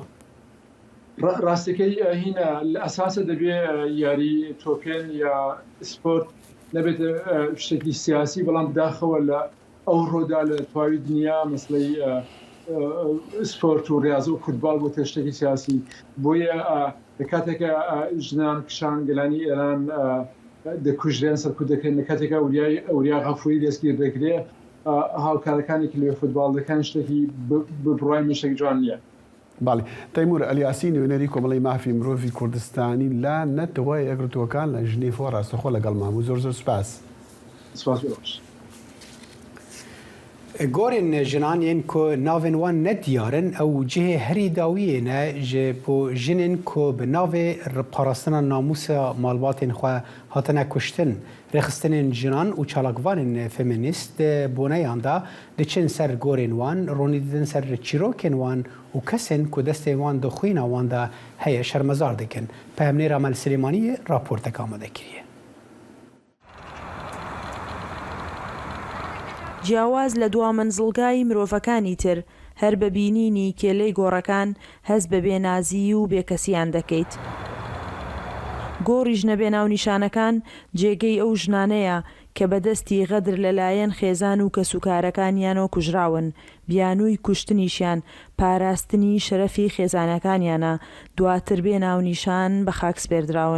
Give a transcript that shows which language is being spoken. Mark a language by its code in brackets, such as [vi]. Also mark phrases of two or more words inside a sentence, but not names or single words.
[ckb] ڕاستەکەی هینە لە ئەساسە دەبێ یاری تۆپێن یا سپۆرت نەبێت شتێکی سیاسی بەڵام داخەوە لە ئەو ڕۆدا لە تواوی دنیا مەسلەی سپۆرت و ڕاضە و فوتبال بۆ تشتێکی سیاسی بۆیە لە کاتێکە ژنان کشان گەلانی ئێران دەکوژرێن سەرکوت دەکەن لە کاتێکە ئەوریا غەفوری دەستگیر دەکرێت هاوکارەکانی لێ فوتبال دەکەن شتێکی بڕای مشتێک جوان نیە. باڵێ تەیموور ئەلیاسی نوێنەری کۆمەڵی مافی مرۆڤی کوردستانی لە نەتەوەی یەکگرتووەکان لە ژنێڤۆ ڕاستەخۆ لەگەڵ ماموو زۆر سوپاس. [ku] گۆرên jinanên ku navên wan nediyarin ew cihê herî dawiyê ne ji bo jinên ku bi navê parastina namûsa malbatên xwe hatine kuştin rêxistinên jinan û çalakvanên femînîst boneyan da diçin ser gorên wan ronî didin ser çîrokên wan û kesên ku destên wan di xwîna wan de heye şermezar dikin. Peyamnêr Amal Silêmaniyê raporteka amade kiriye. [ckb] جیاواز لە دوا منزڵگای مرۆڤەکانی تر هەر بە بینینی کێلەی گۆڕەکان هەز بە بێنازی و بێکەسیان دەکەیت. گۆڕی ژنە بێناو نیشانەکان جێگەی ئەو ژنانەیە کە بەدەستی غەدر لەلایەن خێزان و کەسوکارەکانیانەوە کوژراون، بیانووی کوشتنیشیان پاراستنی شەرەفی خێزانەکانیانە، دواتر بێناونیشان بە خاک سپێردراون.